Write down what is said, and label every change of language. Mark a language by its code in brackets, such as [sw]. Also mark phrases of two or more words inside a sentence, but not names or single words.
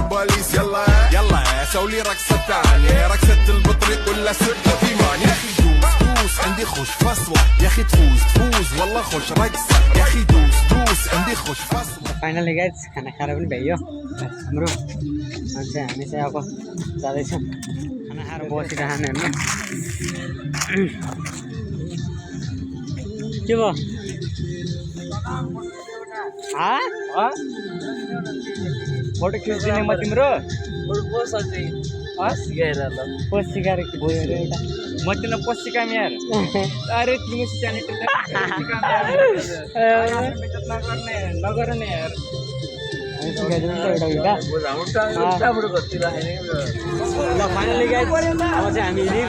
[ar] بوليس يلا يلا سوي رقصة تانية رقصة البطريق ولا سرقة في مان يا اخي دوس دوس عندي خوش فصلة يا اخي تفوز تفوز والله خوش رقصة يا اخي دوس دوس عندي خوش فصلة [en] finally guys [ne] खाना खाएर पनि भ्याइयो हाम्रो अनि हामी चाहिँ अब जाँदैछौँ खाना खाएर बसिरहेको हेर्नु के भयो फोटो खिचिदिने म तिम्रो पोस्ट सिकाएर कि भयो अरे एउटा म तिमीलाई पोस्ट सिकाएँ यार अरे तिमी नगर न यार ल [en] finally guys [ne] अब चाहिँ हामी